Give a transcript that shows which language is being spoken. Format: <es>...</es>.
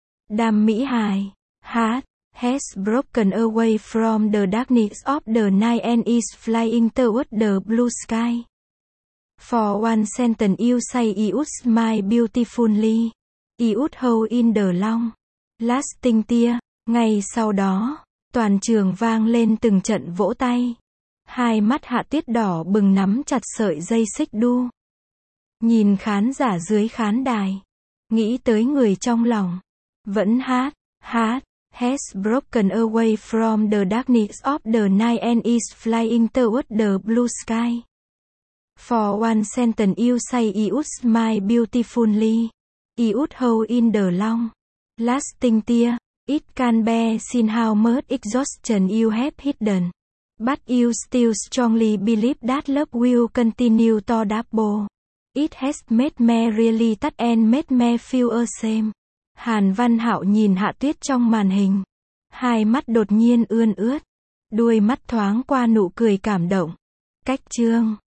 <en>Đàm Mỹ Hải, heart has broken away from the darkness of the night and is flying towards the blue sky. For one sentence you say you smile beautifully. You hold in the long lasting tear.</en> <vi>Ngay sau đó, toàn trường vang lên từng trận vỗ tay. Hai mắt Hạ Tuyết đỏ bừng nắm chặt sợi dây xích đu. Nhìn khán giả dưới khán đài. Nghĩ tới người trong lòng. Vẫn hát, hát.</vi> <en>Has broken away from the darkness of the night and is flying towards the blue sky. For one sentence you say you smile beautifully. You hold in the long lasting tear. It can be seen how much exhaustion you have hidden. But you still strongly believe that love will continue to double. It has made me really touch and made me feel ashamed.</en> <vi>Hàn Văn Hạo nhìn Hạ Tuyết trong màn hình. Hai mắt đột nhiên ươn ướt. Đuôi mắt thoáng qua nụ cười cảm động. Cách chương.</vi>